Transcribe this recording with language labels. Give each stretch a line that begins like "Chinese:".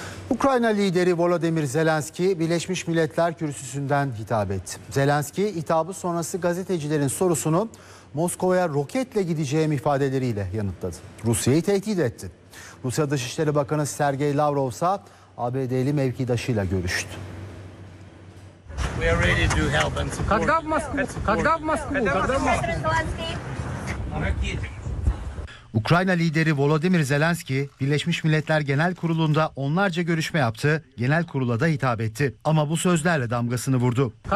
Turkish: Ukrayna lideri Volodymyr Zelenski Birleşmiş Milletler kürsüsünden hitap etti. Zelenski hitabı sonrası gazetecilerin sorusunu Moskova'ya roketle gideceğim ifadeleriyle yanıtladı. Rusya'yı tehdit etti. Rusya Dışişleri Bakanı Sergey Lavrov ise ABD'li mevkidaşıyla görüştü.
English: We are ready to help and support.
Turkish: Ukrayna lideri Volodymyr Zelenski, Birleşmiş Milletler Genel Kurulu'nda onlarca görüşme yaptı, genel kurula da hitap etti. Ama bu sözlerle damgasını vurdu.